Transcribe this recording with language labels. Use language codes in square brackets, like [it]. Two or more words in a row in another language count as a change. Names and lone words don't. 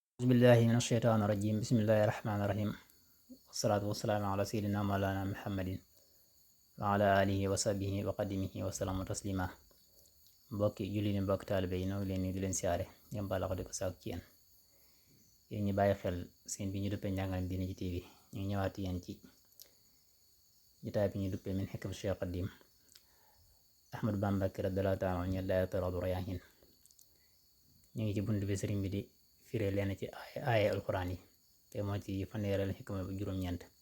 [ar] أعوذ بالله من الشيطان الرجيم بسم الله الرحمن الرحيم والصلاة والسلام على سيدنا مولانا محمد وعلى آله وصحبه وقدمه وسلام تسليما [wo] mbokki julli ni mbokk taalibe yi noo ngi leen ni di leen siyaare ngeen baal di ko saak ci yéen ñi bàyyi xel seen bi ñu duppee njàngale diine ci TV ñu ngi ñëwaat yéen ci jotaay bi ñu duppee min hikam Cheikh Xadim Ahmadu Bamba [ar] رضي الله تعالى عنه [wo] ñu daayatu Rawdu Rayaahiin ñu ngi ci bunt bi sëriñ bi di firee leen ci aaya alxuraan yi te moo ci fanweereel xikma bu juróom-ñeent